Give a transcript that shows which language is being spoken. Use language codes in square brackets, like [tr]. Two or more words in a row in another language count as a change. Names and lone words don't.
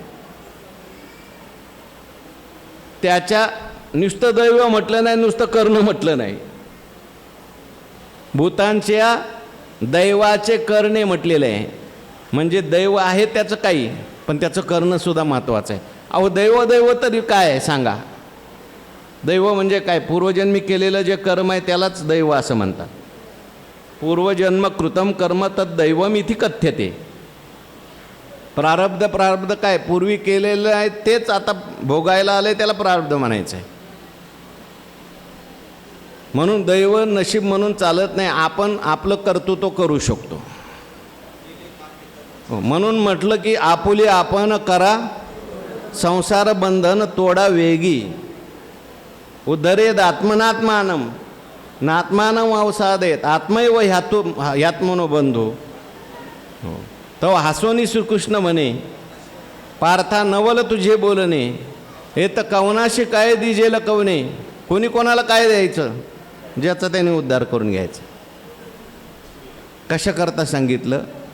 [mr] त्याच्या नुसतं दैव म्हटलं नाही, नुसतं कर्ण म्हटलं नाही, भूतांच्या दैवाचे करणे म्हटलेलं आहे. म्हणजे दैव आहे त्याचं काही, पण त्याचं करणंसुद्धा महत्त्वाचं आहे. अहो दैव तरी काय आहे सांगा? दैव म्हणजे काय? पूर्वजन्मी केलेलं जे कर्म आहे त्यालाच दैव असं म्हणतात. [sa] पूर्वजन्म कृतम कर्म तद दैवमिति कथ्यते. [mr] प्रारब्ध काय? पूर्वी केलेलं आहे तेच आता भोगायला आले, त्याला प्रारब्ध म्हणायचं आहे. म्हणून दैव नशीब म्हणून चालत नाही. आपण आपलं कर्तृत्व करू शकतो. म्हणून म्हटलं की आपुले आपण करा, संसार बंधन तोडा वेगी, [sa] उद्धरेद आत्मनात्मानम नात्मानम अवसादेत आत्मैव ह्यात्मनो बंधू. [mr] तो हासोनी श्रीकृष्ण म्हणे, पार्था नवल तुझे बोलणे, हे तर कवनाशी काय दिजेल कवने. कोणी कोणाला काय द्यायचं? ज्याचा त्याने उद्धार करून घ्यायचा. कशाकरता सांगितलं?